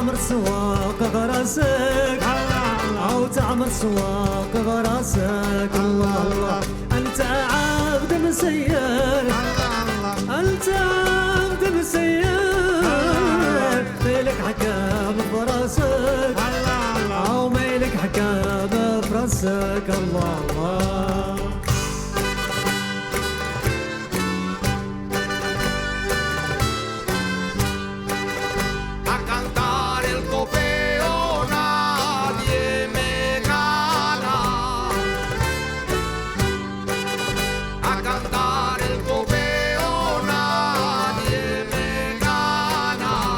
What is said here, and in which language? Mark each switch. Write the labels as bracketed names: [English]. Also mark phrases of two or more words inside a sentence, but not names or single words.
[Arabic] سواق براسك أو تعمر سواق براسك الله الله أنت عبد مسير أنت عبد مسير ميلك حكام براسك أو ميلك حكام براسك الله الله [Spanish] A cantar el copeo nadie me gana. A cantar el copeo nadie me gana.